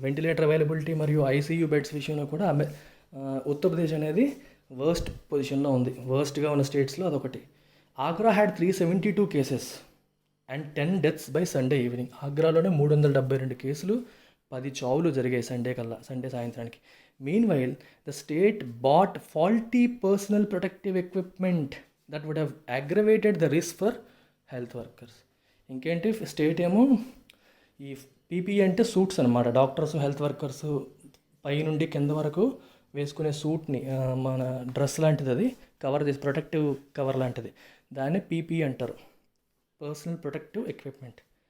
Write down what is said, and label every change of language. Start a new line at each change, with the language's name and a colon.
Telugu: Ventilator availability మరియు ICU beds విషయంలో కూడా ఉత్తరప్రదేశ్ అనేది వర్స్ట్ పొజిషన్లో ఉంది. వర్స్ట్గా ఉన్న స్టేట్స్లో అదొకటి.
English: Agra had 372 cases and 10 deaths by Sunday evening.
Telugu: ఆగ్రాలోనే 372 కేసులు, 10 చావులు జరిగాయి సండే సాయంత్రానికి.
English: Meanwhile, the state bought faulty personal protective equipment that would have aggravated the risk for health workers.
Telugu: ఇంకేంటి, స్టేట్ ఏమో ఈ PPE అంటే సూట్స్ అనమాట. డాక్టర్స్, హెల్త్ వర్కర్స్ పై నుండి కింద వరకు వేసుకునే సూట్ని, మన డ్రెస్ లాంటిది, అది కవర్ చేసి ప్రొటెక్టివ్ కవర్ లాంటిది, దాన్ని PPE అంటారు, పర్సనల్ ప్రొటెక్టివ్ ఎక్విప్మెంట్.